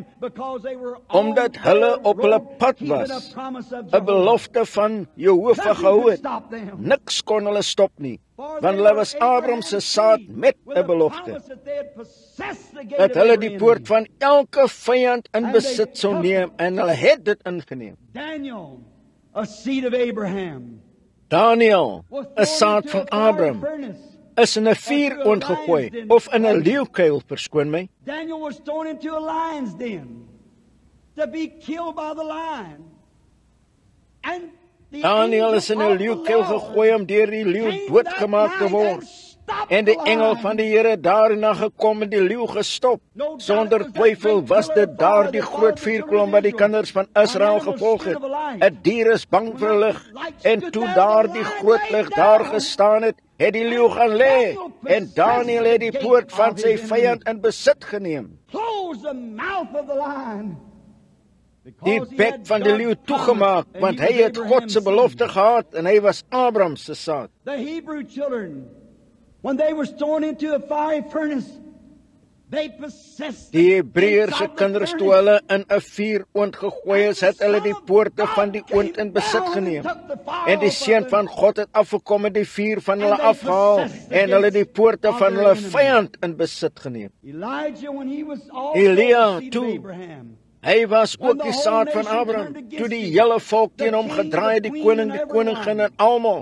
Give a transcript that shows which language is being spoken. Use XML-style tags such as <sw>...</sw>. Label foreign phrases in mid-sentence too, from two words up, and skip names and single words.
<af>Omdat hulle op hulle pad was, 'n belofte van Jehovah gehou het. Niks kon hulle stop nie, want hulle was Abraham se saad met 'n belofte. Dat hulle die poort van elke vyand in besit sou neem, en hulle het dit ingeneem. Daniel,</af> <en>a seed of Abraham,</en> <af>Daniel, 'n saad van Abraham, is in 'n vuur oorgegooi, of in 'n leeukuil, verskoon my.</af> <en>Daniel was thrown into a lion's den to be killed by the lion. And the</en> <af>Daniel is in 'n leeukuil gegooi om deur die leeu doodgemaak te word. En die engel van die Here daarna gekom en die leeu gestop. Sonder twyfel was dit daar die groot vuurkolom wat die kinders van Israel gevolg het. 'n Dier is bang vir 'n lig. En toe daar die groot lig daar gestaan het, het die leeu gaan lê. En Daniel het die poort van sy vyand in besit geneem. Die bek van die leeu toegemaak, want hy het God se belofte gehad en hy was Abraham se saad.</af> <en>The Hebrew children, when they were thrown into a fiery furnace, they possessed</en> <af>die Hebreëse kinders toe hulle in 'n vuuroond gegooi is, het hulle die poorte van die oond in besit geneem. En die seun van God het afgekom en die vuur van hulle afgehaal en hulle die poorte van hulle vyand in besit geneem. Elia toe, hy was ook die saad van Abraham, toe die hele volk teen hom gedraai het, die koning, die koningin en almal.</af>